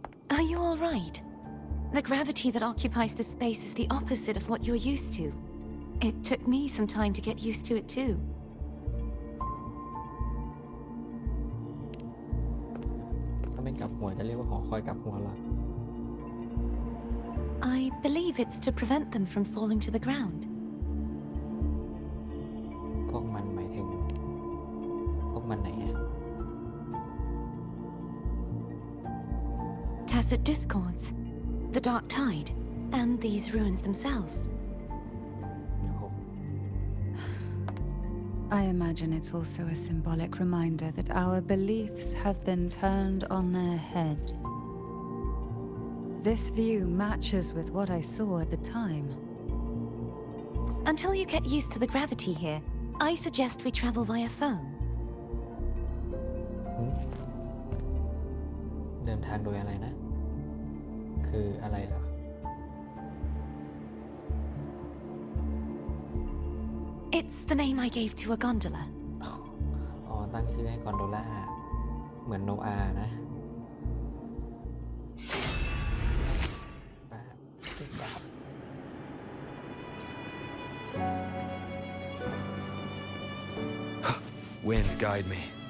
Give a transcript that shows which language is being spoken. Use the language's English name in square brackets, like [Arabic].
[English] Are you all right? The gravity that occupies this space is the opposite of what you're used to. It took me some time to get used to it too. [Thai] ถ้าไม่กลับหัวจะเรียกว่าหอคอยกลับหัวเหรอ [English] I believe it's to prevent them from falling to the ground. [Thai] พวกมันหมายถึงพวกมันไหนอะ [English] Tacit discords, the dark tide, and these ruins themselves. [Thai] โอ้โห [English] I imagine it's also a symbolic reminder that our beliefs have been turned on their head. This view matches with what I saw at the time. Until you get used to the gravity here, I suggest we travel via phone. [Thai] เดินทางโดยอะไรนะ คืออะไรเหรอ [English] It's the name I gave to a gondola. [Thai] อ๋อ ตั้งชื่อให้กอนโดล่า เหมือนโนอาห์นะแบบ [English] Wind, guide me.